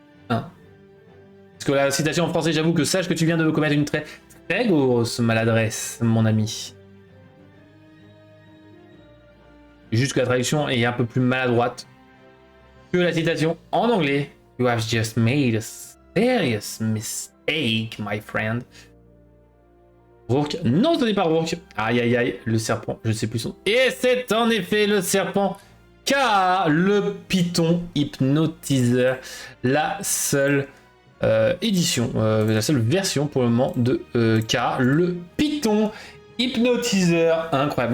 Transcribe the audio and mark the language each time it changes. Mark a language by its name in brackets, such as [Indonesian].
[French] Hein. Parce que la citation en français, j'avoue que sache que tu viens de commettre une très grosse maladresse, mon ami. Juste que la traduction est un peu plus maladroite que la citation en anglais. [English] You have just made a serious mistake, my friend. [French] Rourke. Non, ce n'est pas Rourke. Aïe, aïe, aïe. Le serpent, je ne sais plus son... Et c'est en effet le serpent K, le python hypnotiseur. La seule édition, la seule version pour le moment de K, le python hypnotiseur. Incroyable.